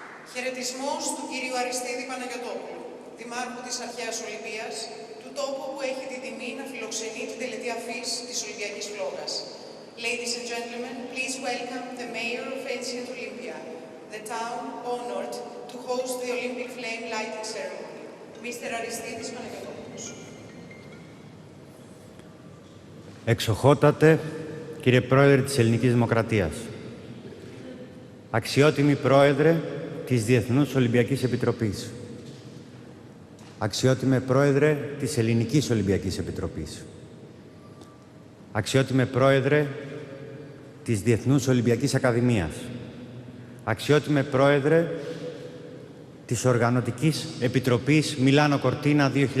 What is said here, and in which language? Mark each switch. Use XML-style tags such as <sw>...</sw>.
<el>Χαιρετισμός του κυρίου Αριστίδη Παναγιωτόπουλου, Δημάρχου της Αρχαίας Ολυμπίας, του τόπου που έχει την τιμή να φιλοξενεί την τελετή αφής της Ολυμπιακής Φλόγας.</el> <en>Ladies and gentlemen, please welcome the Mayor of Ancient Olympia, the town honored to host the Olympic flame lighting ceremony, Mr.</en> <el>Αριστίδης Παναγιωτόπουλος. Εξοχότατε, κύριε Πρόεδρε της Ελληνικής Δημοκρατίας, αξιότιμη Πρόεδρε της Διεθνούς Ολυμπιακής Επιτροπής, αξιότιμε Πρόεδρε της Ελληνικής Ολυμπιακής Επιτροπής, αξιότιμε Πρόεδρε της Διεθνούς Ολυμπιακής Ακαδημίας, αξιότιμε Πρόεδρε της Οργανωτικής Επιτροπής Μιλάνο Κορτίνα 2026,</el>